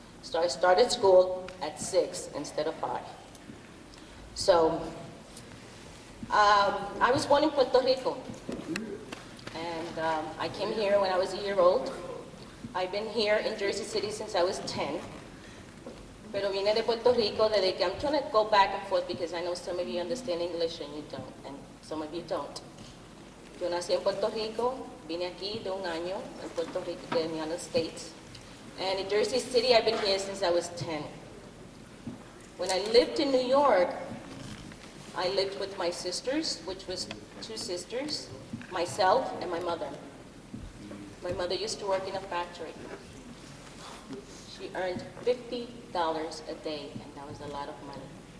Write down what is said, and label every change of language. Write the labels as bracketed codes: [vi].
[en] So I started school at 6 instead of 5. So I was born in Puerto Rico, and I came here when I was a year old. I've been here in Jersey City since I was 10, [es] pero vine de Puerto Rico desde que [en] I'm trying to go back and forth because I know some of you understand English and you don't, and some of you don't. [es] Yo nací en Puerto Rico, vine aquí de un año en Puerto Rico, de [en] the United States. And in Jersey City, I've been here since I was 10. When I lived in New York, I lived with my sisters, which was 2 sisters, myself, and my mother. My mother used to work in a factory. She earned $50 a day, and that was a lot of money.